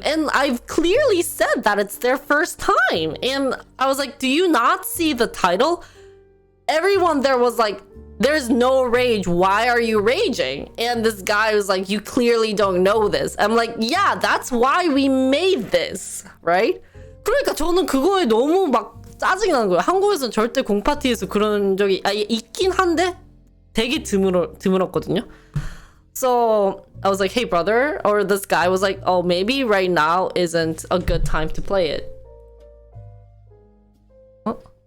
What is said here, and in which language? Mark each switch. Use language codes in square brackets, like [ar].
[en] And I've clearly said that it's their first time. And I was like, do you not see the title? Everyone there was like, there's no rage. Why are you raging? And this guy was like, you clearly don't know this. I'm like, yeah, that's why we made this, right? [ko] 그러니까 저는 그거에 너무 막 짜증이 나는 거예요. 한국에서는 절대 공파티에서 그런 적이 있긴 한데 되게 드물었거든요. [en] So I was like, hey brother, or this guy was like, oh, maybe right now isn't a good time to play it. Oh.